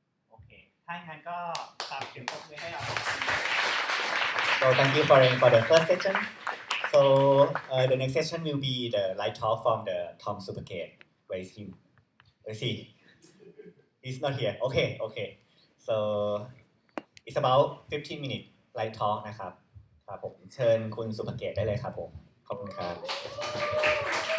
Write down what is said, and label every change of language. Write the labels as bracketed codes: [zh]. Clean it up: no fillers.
[th] โอเค ถ้าอย่างนั้นก็ฝากเสียงปรบมือให้เรา [en] So thank you for the first session. So the next session will be the light talk from the Tom Supergate. Where is him? Where is he? He's not here. Okay. [th] So it's about 15 minutes light talk นะครับครับผมเชิญคุณสุภเกตได้เลยครับผมขอบคุณครับ